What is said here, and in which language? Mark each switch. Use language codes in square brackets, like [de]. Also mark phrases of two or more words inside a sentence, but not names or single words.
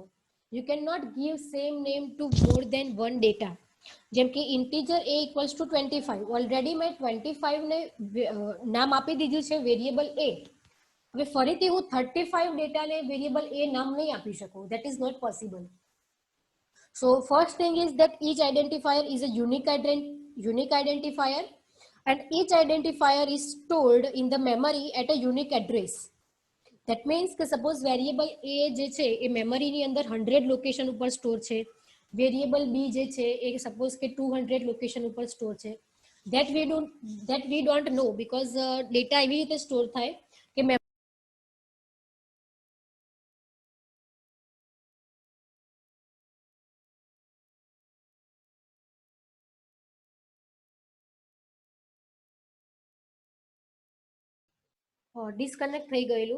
[en] you can not give same name to more than one data. [gu] જેમ કે ઇન્ટીજર A [en] equals to [gu] 25, ઓલરેડી મેં 25 ને નામ આપી દીધું છે વેરિયેબલ A. હવે ફરીથી હું 35 ડેટાને વેરિયેબલ A નામ નહીં આપી શકું. [en] that is not possible. so first thing is that each identifier is a unique identifier and each identifier is stored in the memory at a unique address. That means [gu] કે સપોઝ વેરિયેબલ A જે છે એ મેમરીની અંદર 100 લોકેશન ઉપર સ્ટોર છે, વેરિયેબલ B જે છે એ સપોઝ કે 200 લોકેશન ઉપર સ્ટોર છે. [en] that we don't know because [gu] ડેટા એવી રીતે સ્ટોર થાય કે ડિસ્કનેક્ટ થઈ ગયેલું.